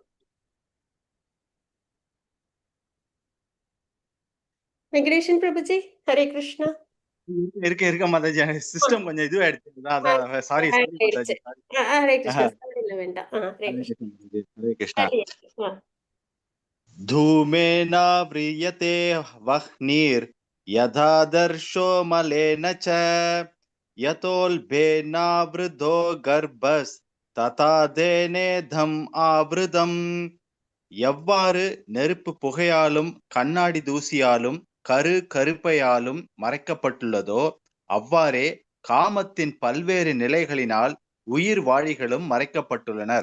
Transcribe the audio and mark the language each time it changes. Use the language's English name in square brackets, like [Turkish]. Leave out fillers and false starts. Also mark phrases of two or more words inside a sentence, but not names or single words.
[Tamil] வெங்கடேஷன் பிரபுஜி, ஹரே கிருஷ்ணா. இருக்க மாதாஜி, சிஸ்டம் கொஞ்சம் இதுவாயிடுச்சு. அதான் சாரி மாதாஜி. ஹரே கிருஷ்ணா. இல்ல வேண்டாம். ஹரே கிருஷ்ணா. ஹரே கிருஷ்ணா. [Sanskrit] धूमेना व्रियते वह्निर् यथादर्शो मलेन च यतोल्बेनावृतो गर्भस् तथा तेनेदम् आवृतम्. [Tamil] எவ்வாறு நெருப்பு புகையாலும் கண்ணாடி தூசியாலும் கருப்பையாலும் மறைக்கப்பட்டுள்ளதோ அவ்வாறே காமத்தின் பல்வேறு நிலைகளினால் உயிர் வாழிகளும் மறைக்கப்பட்டுள்ளனர்.